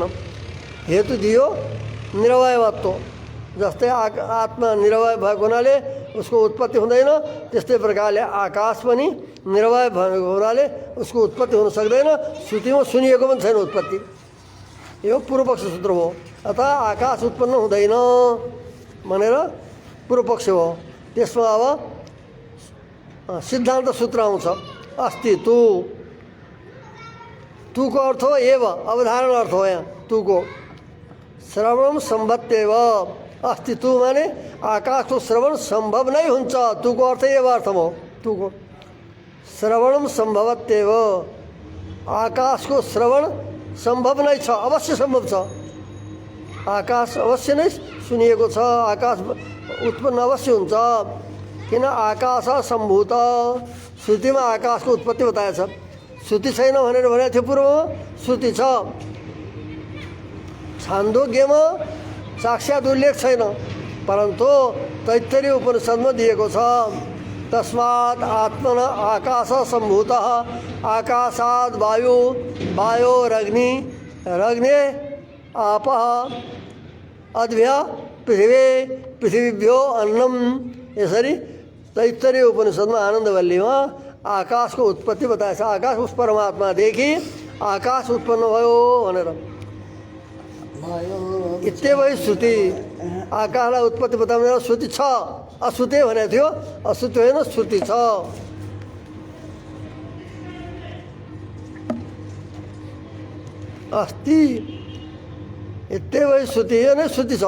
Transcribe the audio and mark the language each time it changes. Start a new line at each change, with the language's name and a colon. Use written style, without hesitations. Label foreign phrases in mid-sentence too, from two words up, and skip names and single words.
Nepali: हेतु दियो निरवयत्व, जस्तै आत्मा निरवय भएको हुनाले उसको उत्पत्ति हुँदैन, त्यस्तै प्रकारले आकाश पनि निरवय भएको हुनाले उसको उत्पत्ति हुन सक्दैन। श्रुतिमा सुनिएको पनि छैन उत्पत्ति, यो पूर्व पक्ष सूत्र हो। अतः आकाश उत्पन्न हुँदैन भनेर पूर्व पक्ष हो। त्यसमा अब सिद्धान्त सूत्र आउँछ
Sanskrit: अस्ति तु।
Nepali: तू को अर्थ हो एव, अवधारण अर्थ हो यहाँ तू को।
Sanskrit: श्रवण सम्भवत्येव अस्ति,
Nepali: तू माने आकाशको श्रवण सम्भव नै हुन्छ, तू को अर्थ एव अर्थ हो तू को।
Sanskrit: श्रवण सम्भवत्येव,
Nepali: आकाशको श्रवण सम्भव नै छ, अवश्य सम्भव छ। आकाश अवश्य नै सुनिएको छ, आकाश उत्पन्न अवश्य हुन्छ। किन आकाश सम्भूत, श्रुतिमा आकाशको उत्पत्ति बताएको छ। श्रुति छैन भनेर भनेको थियो पूर्वमा, श्रुति छ। छान्दोग्यमा साक्षात् उल्लेख छैन, परन्तु तैत्तरीय उपनिषदमा दिएको छ।
Sanskrit: तस्मात् आत्मन आकाश सम्भूतः, आकाशात् वायु, वायोरग्नि, रग्ने आपः, अद्भ्य पृथिवी, पृथिवीभ्यो अन्नम।
Nepali: यसरी तैत्तरीय उपनिषदमा आनन्दवल्लीमा आकाशको उत्पत्ति बताएको छ। आकाश उस परमात्मादेखि आकाश उत्पन्न भयो भनेर। इत्येवै श्रुति, आकाशलाई उत्पत्ति बताउने श्रुति छ। अश्रुति भनेको थियो, अश्रुति होइन श्रुति छ।
Sanskrit: अस्ति इत्येवै श्रुति,
Nepali: यो नै श्रुति छ।